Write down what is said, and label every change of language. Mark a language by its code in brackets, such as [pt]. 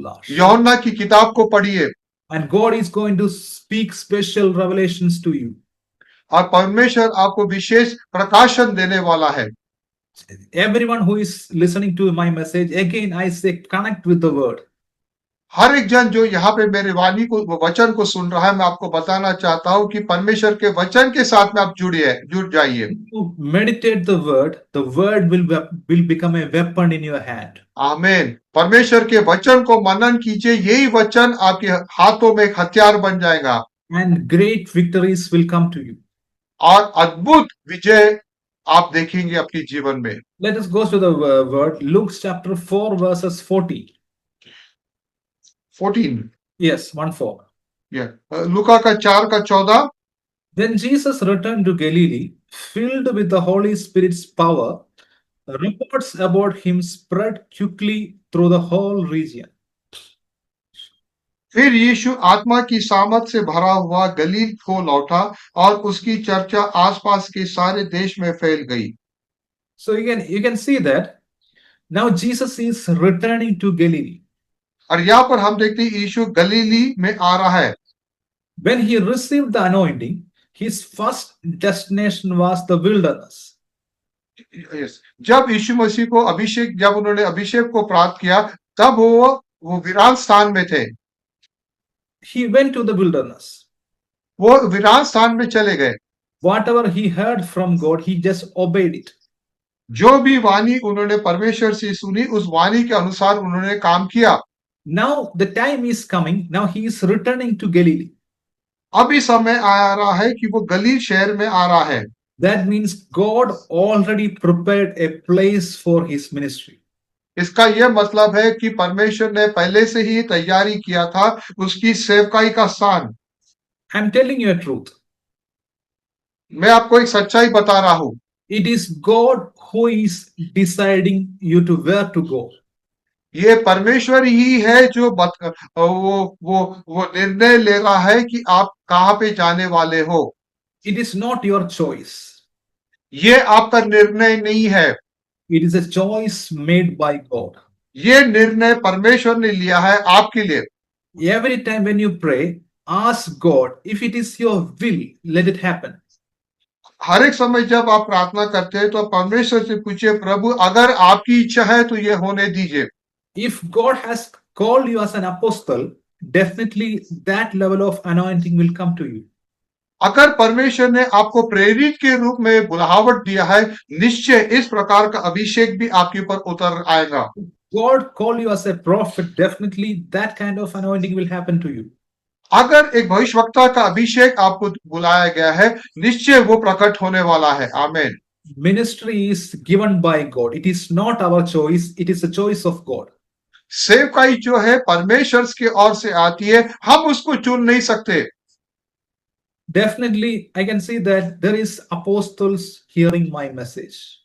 [hi] यूहन्ना की किताब को पढ़िए। [en] And God is going to speak special revelations to you. [hi] और परमेश्वर आपको विशेष प्रकाशन देने वाला है। [en] Everyone who is listening to my message, again I say connect with the word. [hi] हर एक जन जो यहाँ पे मेरे वाणी को वचन को सुन रहा है, मैं आपको बताना चाहता हूं कि परमेश्वर के वचन के साथ में आप जुड़ जाइए। [en] Meditate the word will become a weapon in your hand. [hi] आमीन। परमेश्वर के वचन को मनन कीजिए, यही वचन आपके हाथों में एक हथियार बन जाएगा। [en] And great victories will come to you. [hi] और अद्भुत विजय आप देखेंगे अपने जीवन में। [en] Let us go to the word. Luke chapter 4 verses 40. 14. Yes, 1:4. [hi] Yeah. लूका का 4 का 14। [en] Then Jesus returned to Galilee, filled with the Holy Spirit's power. Reports about him spread quickly through the whole region. [hi] फिर यीशु आत्मा की सामर्थ से भरा हुआ गलील को लौटा और उसकी चर्चा आसपास के सारे देश में फैल गई। [en] So you can see that now Jesus is returning to Galilee. [hi] और यहाँ पर हम देखते हैं यीशु गलीली में आ रहा है। [en] When he received the anointing, his first destination was the wilderness. Yes. [hi] जब यीशु मसीह को जब उन्होंने अभिषेक को प्राप्त किया, तब वो वीरान स्थान में थे। [en] He went to the wilderness. [hi] वो वीरान स्थान में चले गए। [en] Whatever he heard from God, he just obeyed it. [hi] जो भी वाणी उन्होंने परमेश्वर से सुनी, उस वाणी के अनुसार उन्होंने काम किया। [en] Now the time is coming. Now he is returning to Galilee. [hi] अभी समय आ रहा है कि वो गलील शहर में आ रहा है। [en] That means God already prepared a place for his ministry. [hi] इसका यह मतलब है कि परमेश्वर ने पहले से ही तैयारी किया था उसकी सेवकाई का स्थान। [en] I'm telling you a truth. [hi] मैं आपको एक सच्चाई बता रहा हूं। [en] It is God who is deciding you to where to go. [hi] ये परमेश्वर ही है जो वो निर्णय ले रहा है कि आप कहाँ पे जाने वाले हो। [en] It is not your choice. [hi] ये आपका निर्णय नहीं है, [en] It is a choice made by God. [hi] ये निर्णय परमेश्वर ने लिया है आपके लिए। [en] Every time when you pray, ask God, if it is your will, let it happen. [hi] हर एक समय जब आप प्रार्थना करते हैं तो परमेश्वर से पूछिए, प्रभु अगर आपकी इच्छा है तो ये होने दीजिए। [en] If God has called you as an apostle, definitely that level of anointing will come to you. [hi] अगर परमेश्वर ने आपको प्रेरित के रूप में बुलाहट दिया है, निश्चय इस प्रकार का अभिषेक भी आपके ऊपर उतर आएगा। [en] God called you as a prophet, definitely that kind of anointing will happen to you. [hi] अगर एक भविष्यवक्ता का अभिषेक आपको बुलाया गया है, निश्चय वो प्रकट होने वाला है। आमीन। [en] Ministry is given by God. It is not our choice. It is a choice of God. [hi] सेवकाई जो है परमेश्वर की ओर से आती है, हम उसको चुन नहीं सकते। [en] Definitely, I can see that there is apostles hearing my message.